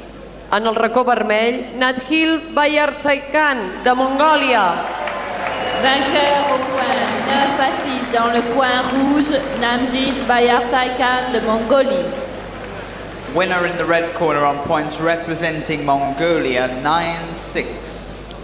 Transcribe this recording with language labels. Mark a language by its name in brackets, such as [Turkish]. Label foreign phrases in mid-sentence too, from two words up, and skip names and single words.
[Catalan] En el racó vermell, Nathil Bayarsaikan, de Mongòlia. [French] Vainqueur au point 9-6 dans le coin rouge, Namjit Bayarsaikan de Mongolie. [English] Winner in the red corner on points representing Mongolia, 9-6.